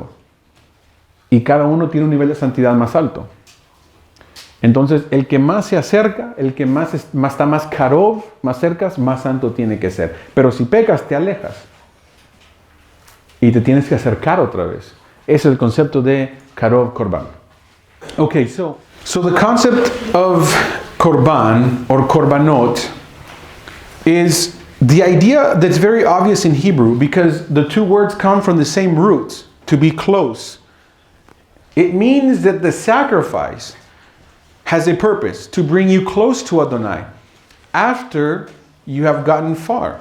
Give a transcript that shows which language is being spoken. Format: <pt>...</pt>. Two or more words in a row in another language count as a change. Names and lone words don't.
<es>Y cada uno tiene un nivel de santidad más alto. Entonces, el que más se acerca, el que está más karov, más cerca, más santo tiene que ser. Pero si pecas, te alejas. Y te tienes que acercar otra vez. Ese es el concepto de</es> <he>קרוב קרבן.</he> <en>Okay, so the concept of korban or korbanot is the idea that's very obvious in Hebrew because the two words come from the same root, to be close. It means that the sacrifice has a purpose to bring you close to Adonai after you have gotten far.</en>